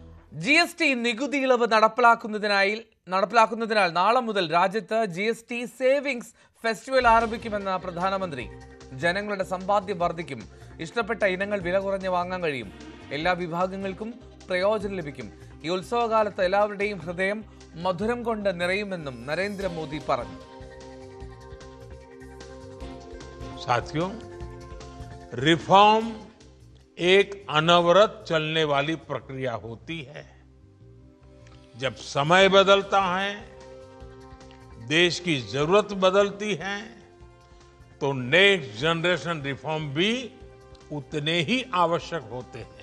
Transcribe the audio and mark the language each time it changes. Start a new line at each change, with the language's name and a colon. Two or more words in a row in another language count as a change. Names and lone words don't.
Malayalam: GST നികുതി ഇളവ് നടപ്പിലാക്കുന്നതിനാൽ നാളെ മുതൽ രാജ്യത്ത് GST സേവിങ്സ് ഫെസ്റ്റിവൽ ആരംഭിക്കുമെന്ന് പ്രധാനമന്ത്രി. ജനങ്ങളുടെ സമ്പാദ്യം വർദ്ധിക്കും. ഇഷ്ടപ്പെട്ട ഇനങ്ങൾ വില കുറഞ്ഞ് വാങ്ങാൻ കഴിയും. എല്ലാ വിഭാഗങ്ങൾക്കും പ്രയോജനം ലഭിക്കും. ഈ ഉത്സവകാലത്ത് എല്ലാവരുടെയും ഹൃദയം മധുരം കൊണ്ട് നിറയുമെന്നും നരേന്ദ്രമോദി പറഞ്ഞു.
Hindi: साथियों, रिफॉर्म एक अनवरत चलने वाली प्रक्रिया होती है. जब समय बदलता है, देश की जरूरत बदलती है, तो
English: next generation reform
Hindi: भी उतने ही आवश्यक होते हैं.